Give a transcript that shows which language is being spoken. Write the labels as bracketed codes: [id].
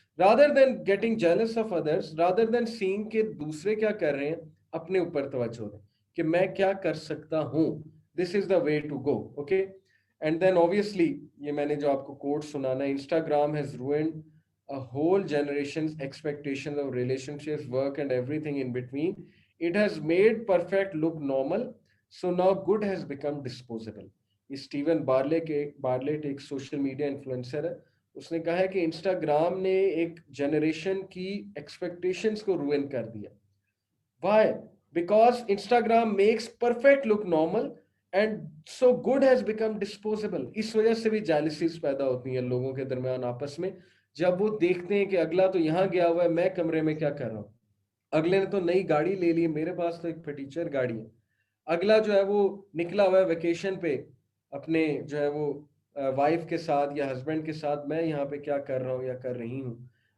[en] rather than getting jealous of others, rather than seeing [hi] कि दूसरे क्या कर रहे हैं, अपने ऊपर तवज्जो दें कि मैं क्या कर सकता हूं. [en] This is the way to go. Okay, and then obviously [hi] ये मैंने जो आपको कोट सुनाना, [en] Instagram has ruined a whole generation's expectations of relationships, work, and everything in between. It has made perfect look normal, so now good has become disposable. [hi] Steven Bartlett एक social media influencer है. उसने कहा है कि Instagram ने एक generation की expectations को रुइन कर दिया. [en] Why? Because Instagram makes perfect look normal and so good has become disposable. [hi] इस वजह से भी जेलसीज पैदा होती हैं लोगों के दरमियान आपस में, जब वो देखते हैं कि अगला तो यहाँ गया हुआ है, मैं कमरे में क्या कर रहा हूँ. अगले ने तो नई गाड़ी ले ली, मेरे पास तो एक फटीचर गाड़ी है. अगला जो है वो निकला हुआ है वेकेशन पे अपने जो है वो वाइफ के साथ या हस्बैंड के साथ, मैं यहाँ पे क्या कर रहा हूँ या कर रही हूँ.